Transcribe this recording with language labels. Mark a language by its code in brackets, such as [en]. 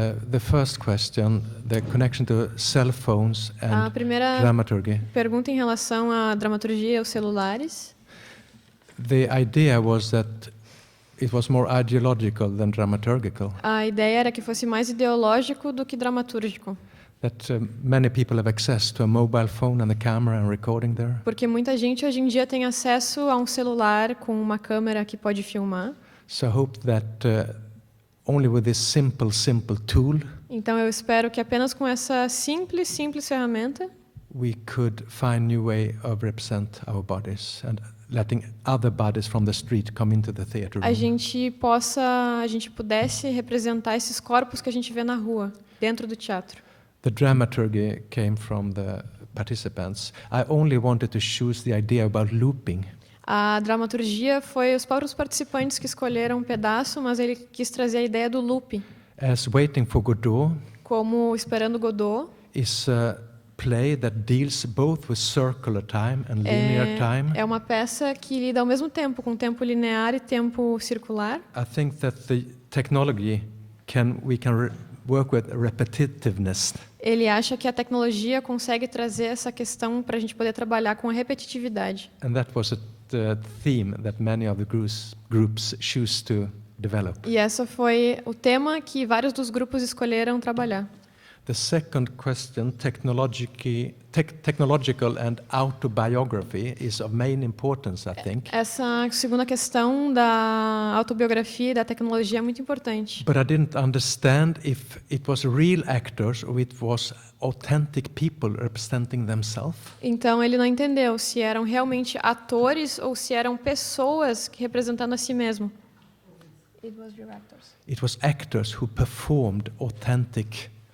[en] The first question, the connection to cell phones [pt] A [en] and [pt] primeira [en] dramaturgy. [pt] pergunta em relação à dramaturgia e aos celulares. [en] The idea was that it was more ideological than dramaturgical. [pt] A ideia era que fosse mais ideológico do que dramatúrgico. [en] That many people have access to a mobile phone and a camera and recording there. [pt] Porque muita gente hoje em dia tem acesso a um celular com uma câmera que pode filmar. [en] So I hope that only with this simple tool [pt] Então eu espero que apenas com essa simples ferramenta [en] we could find new way of represent our bodies and letting other bodies from the street come into the theater room. [pt] a gente pudesse representar esses corpos que a gente vê na rua, dentro do teatro. [en] The dramaturgy came from the participants. I only wanted to choose the idea about looping. [pt] A dramaturgia foi os próprios participantes que escolheram um pedaço, mas ele quis trazer a ideia do loop. [en] As Waiting for Godot [pt] Como Esperando Godot [en] is a play that deals both with circular time and linear time. [pt] é uma peça que lida ao mesmo tempo com tempo linear e tempo circular. [en] I think that the technology we can work with repetitiveness. [pt] Ele acha que a tecnologia consegue trazer essa questão para a gente poder trabalhar com a repetitividade. [en] And that was the theme that many of the groups choose to develop. [pt] E essa foi o tema que vários dos grupos escolheram trabalhar. [en] The second question, technological and autobiography, is of main importance, I think. [pt] Essa segunda questão da autobiografia e da tecnologia é muito importante. [en] But I didn't understand if it was real actors or it was authentic people representing themselves. [pt] Então ele não entendeu se eram realmente atores ou se eram pessoas representando a si mesmo. [en] It was actors who performed authentic.